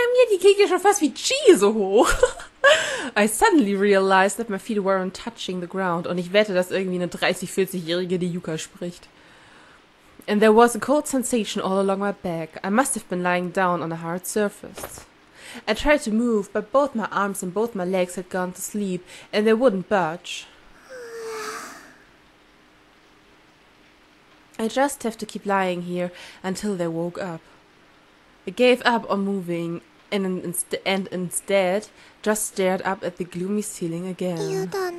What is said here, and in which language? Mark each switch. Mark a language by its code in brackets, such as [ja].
[de] Die kriegt ja schon fast wie Chi so hoch. [en] I suddenly realized that my feet weren't touching the ground. [de] Und ich wette, dass irgendwie eine 30-40-Jährige die Yuka spricht. [en] And there was a cold sensation all along my back. I must have been lying down on a hard surface. I tried to move, but both my arms and both my legs had gone to sleep, and they wouldn't budge. I just have to keep lying here until they woke up. I gave up on moving and instead just stared up at the gloomy ceiling again.